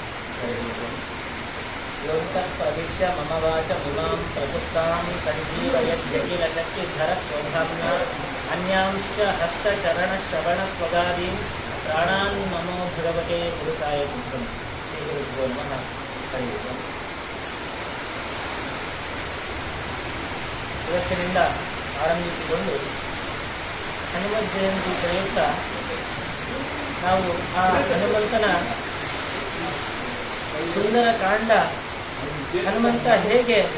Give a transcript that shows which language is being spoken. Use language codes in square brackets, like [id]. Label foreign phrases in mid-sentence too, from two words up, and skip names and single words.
[sa] योऽन्तः प्रविश्य मम वाचमिमां प्रसुप्तां सञ्जीवयत्यखिलशक्तिधरस्वधाम्ना अन्यांश्च हस्तचरणश्रवणत्वगादीन् प्राणान् नमो भगवते पुरुषाय तुभ्यं। श्रीगुरुभ्यो नमः। हरि ओम्। [kn] ಇವತ್ತಿನಿಂದ ಆರಂಭಿಸಿಕೊಂಡು ಹನುಮತ್ ಜಯಂತಿ ಪ್ರಯುಕ್ತ ನಾವು ಆ ಹನುಮಂತನ ಸುಂದರ ಕಾಂಡ, ಹನುಮಂತ ಹೇಗೆ